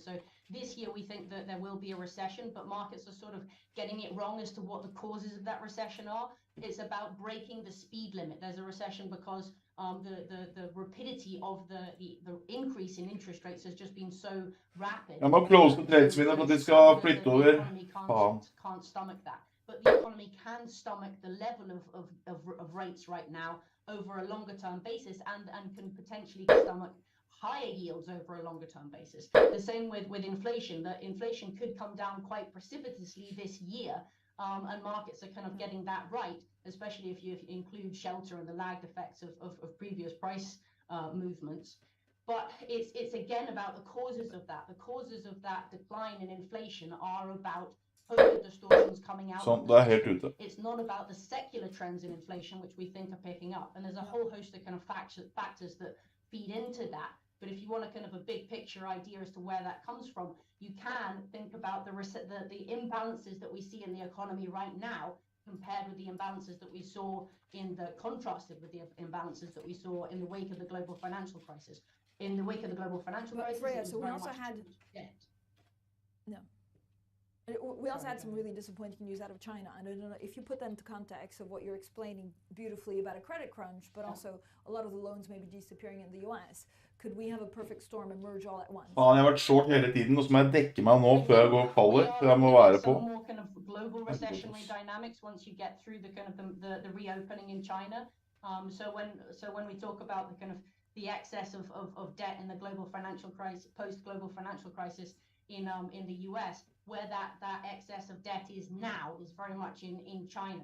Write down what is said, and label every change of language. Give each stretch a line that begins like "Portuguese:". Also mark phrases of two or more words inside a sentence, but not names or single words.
English: So this year we think that there will be a recession, but markets are sort of getting it wrong as to what the causes of that recession are. It's about breaking the speed limit. There's a recession because the rapidity of the increase in interest rates has just been so rapid.
Norwegian: Jeg må
English: close the trades
Norwegian: mine for at de skal flytte over. Faen.
English: Can't stomach that. But the economy can stomach the level of rates right now over a longer term basis and can potentially stomach higher yields over a longer term basis. The same with inflation. That inflation could come down quite precipitously this year, and markets are kind of getting that right, especially if you include shelter and the lagged effects of previous price movements. But it's again about the causes of that. The causes of that decline in inflation are about COVID distortions coming out.
Norwegian: Sånn, det er helt ute.
English: It's not about the secular trends in inflation, which we think are picking up. And there's a whole host of kind of factors that feed into that. But if you want a kind of a big picture idea as to where that comes from, you can think about the imbalances that we see in the economy right now compared with the imbalances that we saw contrasted with the imbalances that we saw in the wake of the global financial crisis. In the wake of the global financial crisis, Freya, it was so we very also much had We also had some really disappointing news out of China, and I don't know if you put that into context of what you're explaining beautifully about a credit crunch, but also a lot of the loans may be disappearing in the US. Could we have a perfect storm emerge all at once?
Norwegian: Faen, jeg har vært short hele tiden, og så må jeg dekke meg nå før jeg går faller, for jeg må være på.
English: Some more kind of global recessionary dynamics once you get through the kind of the reopening in China. So when we talk about the kind of the excess of debt in the global financial crisis, post-global financial crisis in the US, where that excess of debt is now is very much in China.